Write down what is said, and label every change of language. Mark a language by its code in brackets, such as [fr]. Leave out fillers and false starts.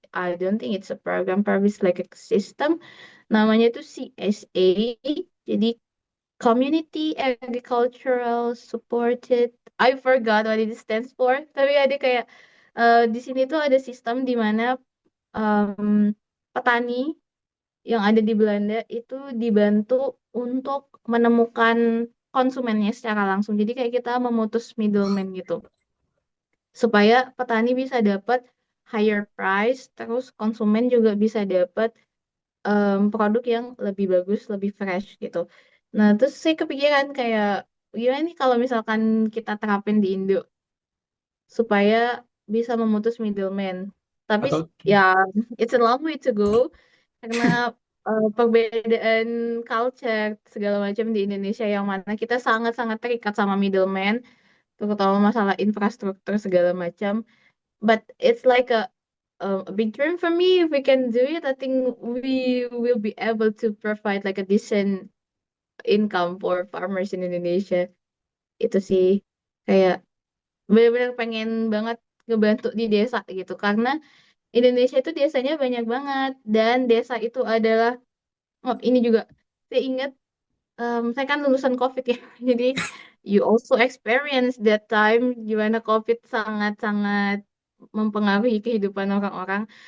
[en] I don't think it's a program, probably it's like a system. [id] Namanya tuh CSA. Jadi [en] Community Agricultural Supported I forgot what it stands for. [id] Tapi ada kayak di sini tuh ada sistem di mana petani yang ada di Belanda itu dibantu untuk menemukan konsumennya secara langsung. Jadi kayak kita memutus middleman gitu. Supaya petani bisa dapat [en] higher price, [id] terus konsumen juga bisa dapat produk yang lebih bagus, lebih fresh gitu. Nah, terus saya kepikiran kayak gimana nih kalau misalkan kita terapin di Indo supaya bisa memutus middleman. Tapi Atau ya, [en] it's a long way to go [id] karena perbedaan culture segala macam di Indonesia yang mana kita sangat-sangat terikat sama middleman, terutama masalah infrastruktur segala macam. [en] But it's like a big dream for me. If we can do it, I think we will be able to provide like a decent income for farmers in Indonesia. [id] Itu sih kayak benar-benar pengen banget ngebantu di desa gitu karena Indonesia itu desanya banyak banget dan desa itu adalah oh, ini juga saya ingat saya kan lulusan COVID ya. Jadi [en] you also experience that time [id] gimana COVID sangat-sangat mempengaruhi kehidupan orang-orang.